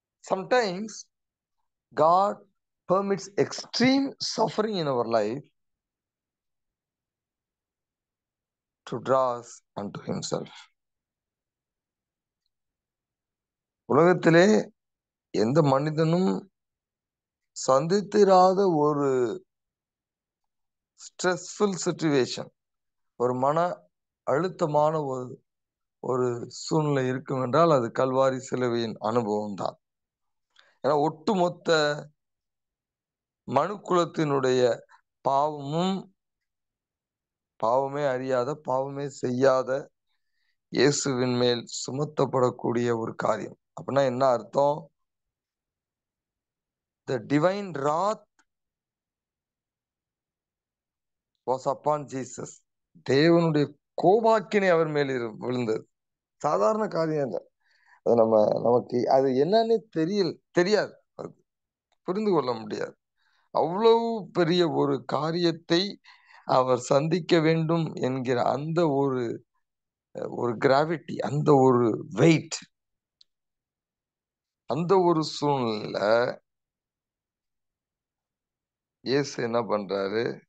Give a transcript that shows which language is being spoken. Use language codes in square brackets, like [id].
[en] Sometimes God permits extreme suffering in our life to draw us unto himself. [ta] உலகத்திலே எந்த மனிதனும் சந்தித்திராத ஒரு [en] stressful situation, [ta] ஒரு மன அழுத்தமான ஒரு சூழ்நிலை இருக்கும் என்றால் அது கல்வாரி சிலுவையின் அனுபவம் தான். ஏன்னா ஒட்டுமொத்த மனுக்குலத்தினுடைய பாவமும், பாவமே அறியாத, பாவமே செய்யாத இயேசுவின் மேல் சுமத்தப்படக்கூடிய ஒரு காரியம். அப்படின்னா என்ன அர்த்தம்? [en] The divine wrath was upon Jesus. [ta] தேவனுடைய கோபாக்கினை அவர் மேல் விழுந்தது. சாதாரண காரியம் இல்லை. அது நமக்கு அது என்னன்னு தெரியாது, அது புரிந்து கொள்ள முடியாது. அவ்வளவு பெரிய ஒரு காரியத்தை அவர் சந்திக்க வேண்டும் என்கிற அந்த ஒரு கிராவிட்டி, அந்த ஒரு வெயிட், அந்த ஒரு சூழ்நிலையில இயேசு என்ன பண்றாரு?